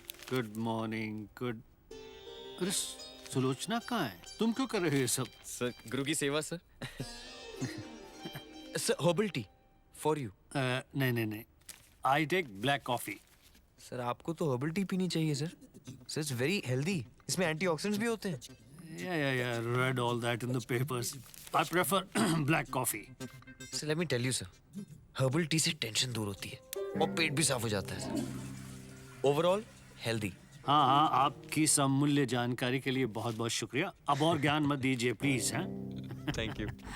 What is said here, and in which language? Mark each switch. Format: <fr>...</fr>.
<en>Good morning. Good.</en> <hi>अरे सुलोचना कहाँ है? तुम क्यों कर रहे हो ये सब? सर गुरु की सेवा sir. Sir</hi> <en>Herbal tea for you. नहीं, I take black coffee.</en> <hi>Sir आपको तो हर्बल टी पीनी चाहिए sir. Sir</hi> <en>It's very healthy.</en> <hi>इसमें एंटीऑक्सीडेंट्स भी होते हैं।</hi> <en>Yeah, read all that in the papers. I prefer black coffee.</en> <hi>Sir</hi> <en>let me tell you</en> <hi>sir, herbal tea से tension दूर होती है और पेट भी साफ हो जाता है सर।</hi> <en>Overall healthy.</en> <hi>हाँ, आपकी इस अमूल्य जानकारी के लिए बहुत बहुत शुक्रिया। अब और ज्ञान मत दीजिए प्लीज। हैं?</hi> <en>Thank you.</en>